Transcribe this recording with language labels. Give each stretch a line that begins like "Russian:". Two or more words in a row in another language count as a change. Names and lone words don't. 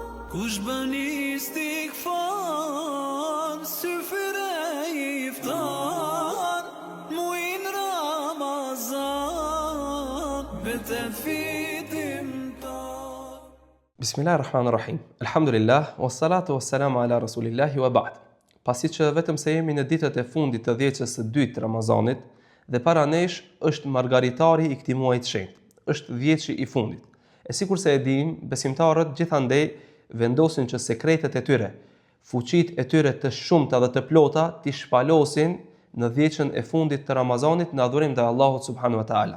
Albanian: Kush bën istighfar, syfyre iftar, muin Ramazan, betet fitimtar.
Arabic: بسم الله الرحمن الرحيم. الحمد لله، والصلاة والسلام على رسول الله وبعد.
Albanian: Pasi që vetëm se jemi në ditët e fundit të dhjetës së dytë të Ramazanit dhe para nesh është margaritari i këtij muaji të shenjtë. Është dhjetëshi i fundit. E sikurse e dim, besimtarët gjithandej vendosin që sekretet e tyre, fuqitë e tyre të shumta dhe të plota t'i shpalosin në dhjetën e fundit të Ramazanit në adhurim ndaj Allahut
Arabic: سبحانه وتعالى.